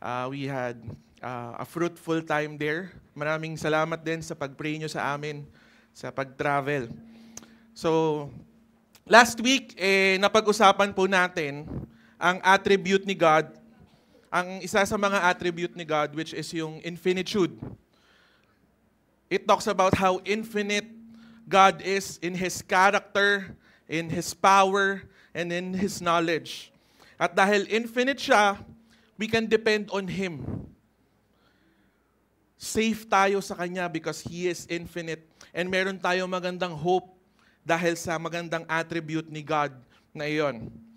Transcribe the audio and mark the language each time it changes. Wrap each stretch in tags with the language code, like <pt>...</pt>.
<en>We had a fruitful time there.</en> <tl>Maraming salamat din sa pag-pray nyo sa amin, sa pag-travel. So, last week, napag-usapan po natin ang attribute ni God, ang isa sa mga attribute ni God,</tl> <en>which is</en> <tl>yung infinitude.</tl> <en>It talks about how infinite God is in His character, in His power, and in His knowledge.</en> <tl>At dahil infinite siya,</tl> <en>we can depend on Him.</en> <tl>Safe tayo sa Kanya</tl> <en>because He is infinite.</en> <tl>And meron tayo magandang hope dahil sa magandang attribute ni God na iyon.</tl>